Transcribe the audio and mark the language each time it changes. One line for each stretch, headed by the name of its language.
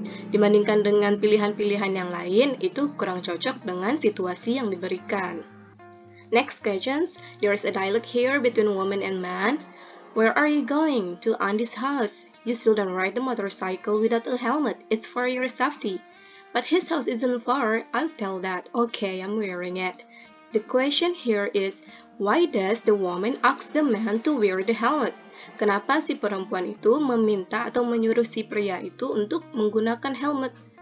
Indonesian: Dibandingkan dengan pilihan-pilihan yang lain, itu kurang cocok dengan situasi yang diberikan.
English: Next questions, there's a dialogue here between woman and man. Where are you going? To Andy's house. You shouldn't ride the motorcycle without a helmet. It's for your safety. But his house isn't far. I'll tell that. Okay, I'm wearing it. The question here is, why does the woman ask the man to wear the helmet?
Indonesian: Kenapa si perempuan itu meminta atau menyuruh si pria itu untuk menggunakan helm?